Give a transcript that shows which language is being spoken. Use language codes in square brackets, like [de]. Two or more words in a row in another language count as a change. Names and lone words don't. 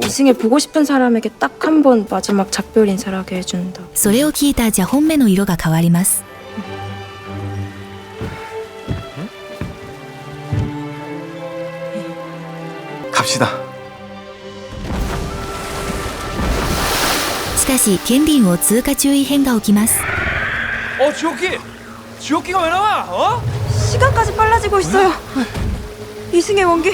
[ko] 이승에 보고 싶은 사람에게 딱 한 번 마지막 작별 인사를 하게 해준다. [ja] それを聞いたジャホンメの色が変わります。 [ko] 갑시다. [ja] しかし剣林を通過中異変が起きます。 [ko] 지옥기! 지옥기가 왜 나와? 시간까지 빨라지고 있어요. 이승의 원기